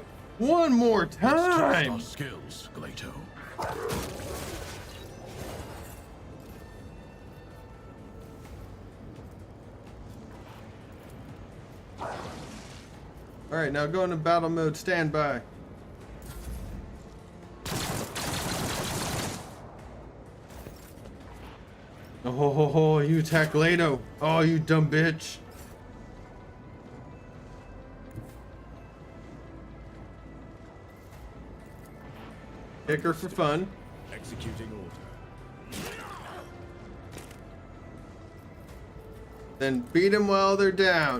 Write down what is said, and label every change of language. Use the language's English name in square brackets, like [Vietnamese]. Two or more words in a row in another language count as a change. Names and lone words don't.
[English] One more Let's test time! our skills, Glato. Alright, now go into battle mode. Stand by. Oh, ho, ho, ho, you attack Glido. Oh, you dumb bitch. Kick her for fun. Executing order. Then beat them while they're down.